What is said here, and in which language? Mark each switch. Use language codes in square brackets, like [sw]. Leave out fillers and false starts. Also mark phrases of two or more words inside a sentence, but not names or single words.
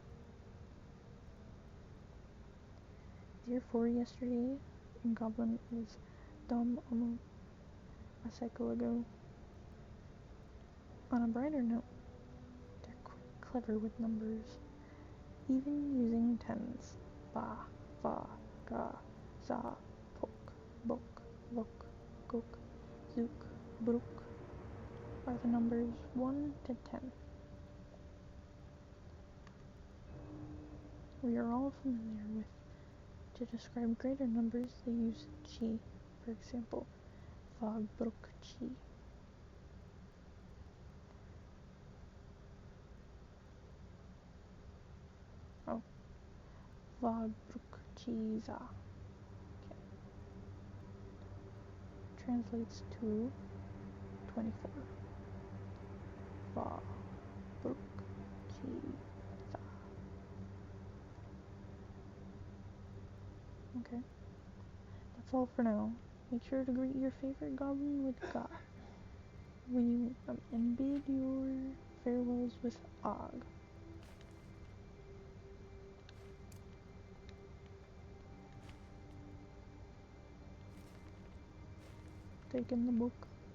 [en] Therefore, yesterday in Goblin is Dom Omo, a cycle ago. On a brighter note, they're quite clever with numbers, even using tens. Ba, va, ga, za, pok, bok, vok, gok, zook, bruk are the numbers 1 to 10. We are all familiar with, to describe greater numbers, they use chi. For example, vog, bruk, chi. Vog, bruk, chi, za. Okay. Translates to 24. Vog, bruk, chi, za. Okay. That's all for now. Make sure to greet your favorite goblin with Ga when you meet them, and bid your farewells with Og. Take in the book.